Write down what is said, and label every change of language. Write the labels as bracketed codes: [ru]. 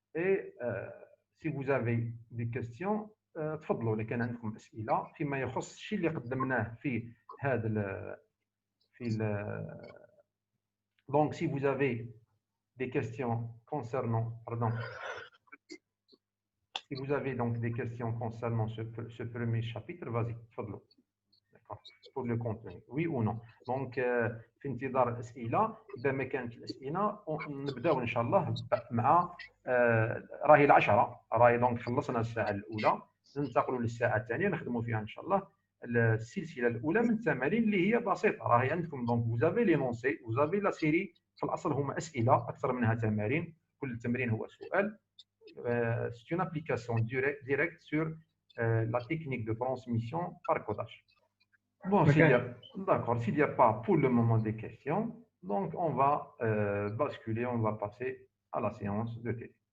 [fr] Et si vous avez des questions, [ar] تفضلوا اللي كان عندكم اسئله فيما يخص الشيء اللي قدمناه في هذا [fr] donc si vous avez des questions concernant si vous avez donc des questions concernant ce premier chapitre, vas-y تفضلوا. D'accord. Pour le contenu, oui ou non. [ar] Donc في انتظار الاسئله. اذا ما كانت الاسئله نبداو ان شاء الله مع راهي العشرة، راهي دونك خلصنا الساعه الاولى، ننتقلوا للساعه الثانيه نخدموا فيها ان شاء الله السلسله الاولى من التمارين اللي هي بسيطه. راهي عندكم دونك فوزافي لينونسي فوزافي لا سيري، في الاصل هما اسئله اكثر منها تمارين، كل تمرين هو سؤال. [fr] C'est une application directe sur la technique de transmission par codage. Bon, d'accord, s'il n'y a pas pour le moment des questions, donc on va basculer, on va passer à la séance de TD.